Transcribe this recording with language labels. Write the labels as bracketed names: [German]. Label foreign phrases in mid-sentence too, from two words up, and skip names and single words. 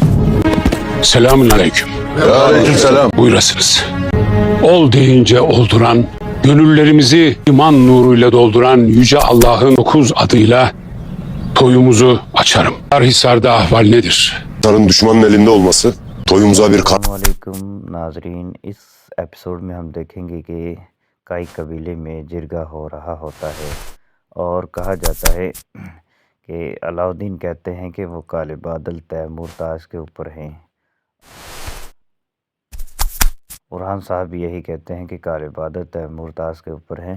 [Turkish] Selamünaleyküm. Aleykümselam. Buyurasınız. Ol deyince olduran, gönüllerimizi iman nuruyla dolduran Yüce Allah'ın 9 adıyla toyumuzu açarım. Hisar'da ahval nedir? Tarın düşmanın elinde olması toyumuza bir [Urdu] السلام علیکم ناظرین۔ اس ایپیسوڈ میں ہم دیکھیں گے کہ کائی قبیلے میں جرگہ ہو رہا ہوتا ہے اور کہا جاتا ہے کہ علاؤالدین کہتے ہیں کہ وہ کالے بادل تیمور تاج کے اوپر ہیں. برہان صاحب بھی یہی کہتے ہیں کہ کالے بادل تیمور تاج کے اوپر ہیں.